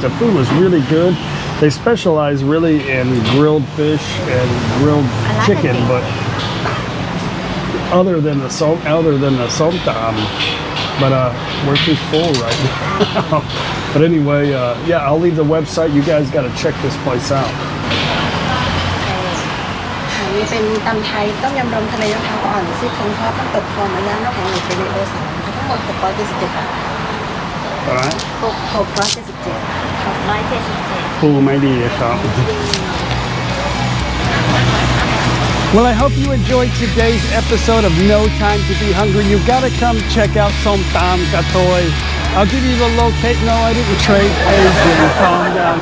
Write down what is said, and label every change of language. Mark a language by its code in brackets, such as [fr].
[en] The food was really good. They specialize really in grilled fish and grilled chicken, but other than the somtam, but we're too full right now. But anyway, yeah, I'll leave the website. You guys got to check this place out. [th] อันนี้เป็นตำไทยต้มยำรวมทะเลมะพร้าวอ่อนซี่โครงทอดน้ำตกคอหมูย่างนอกของหมูเทเลโอสามทั้งหมด677 บาท [en] All right. [th] 677 ปูไม่ดีครับ [en] Well, I hope you enjoyed today's episode of No Time to Be Hungry. You gotta come check out some Tumkratoei. I'll give you the locate. No, I didn't trade Adrian. Calm down.